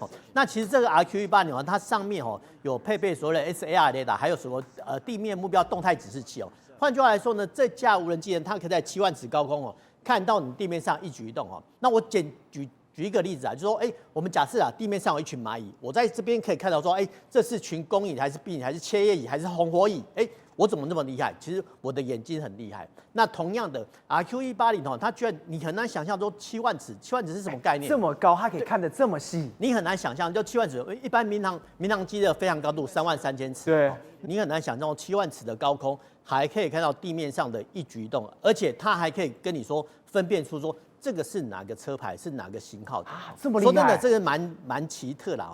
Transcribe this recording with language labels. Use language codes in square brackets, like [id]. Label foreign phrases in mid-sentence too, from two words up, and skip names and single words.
[zh] 那其實這個 RQ-180它上面有配備所謂的 SAR 雷達，還有什麼地面目標動態指示器哦。換句話來說呢，這架無人機呢，它可以在7萬尺高空看到你地面上一舉一動哦。那我舉一個例子啊，就是說，我們假設地面上有一群螞蟻，我在這邊可以看到說，這是群工蟻還是壁蟻還是切葉蟻還是紅火蟻？我怎麼那麼厲害？其實我的眼睛很厲害。那同樣的 RQ-180它居然你很难想象說7萬尺是什麼概念？這麼高，它可以看得這麼細，你很難想象。就7萬尺，一般民航機的飛行高度33000尺，對，你很難想象7萬尺的高空還可以看到地面上的一舉一動，而且它還可以跟你說分辨出說這個是哪個車牌，是哪個型號的這麼厲害。說真的，這個蠻奇特啦。